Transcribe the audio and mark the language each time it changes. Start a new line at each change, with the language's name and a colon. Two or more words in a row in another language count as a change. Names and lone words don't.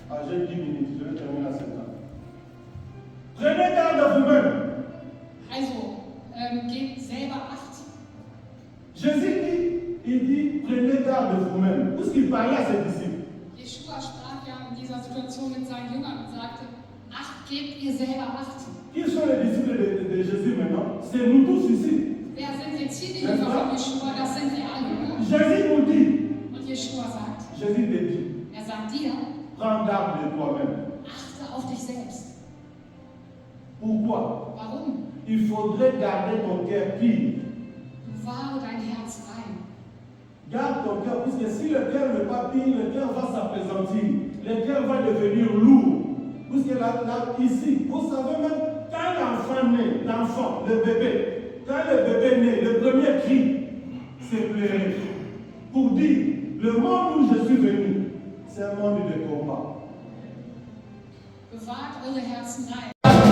French: j'ai 10 minutes, je vais terminer à 7 ans. Prenez garde de vous-même.
German: Also, gebt selber Acht.
French: Jésus dit, il dit, prenez garde de vous-même. Puisqu'il parlait à ses disciples.
German: Yeshua sprach ja in dieser Situation mit seinen Jüngern und sagte, Acht, gebt ihr selber Acht.
French: Qui sont les disciples de Jésus maintenant? C'est nous tous ici.
German: Wer sind jetzt hier die Jünger von Yeshua? Das sind wir alle.
French: Jésus nous dit,
German: Und Yeshua sagt,
French: Jésus te dit,
German: er sagt dir,
French: prends garde de toi-même.
German: achte auf dich selbst.
French: Pourquoi?
German: Warum?
French: Il faudrait garder ton cœur pur.
German: Bewahre dein Herz rein.
French: Garde ton cœur, puisque si le cœur n'est pas pur, le cœur va s'appesantir. Le cœur va devenir lourd. Puisque là, ici, vous savez même, quand l'enfant naît, l'enfant, le bébé, quand le bébé naît, le premier cri, c'est pleurer. Pour dire, le monde où je suis venu, c'est un monde de combat.
German: Bewahrt eure Herzen rein.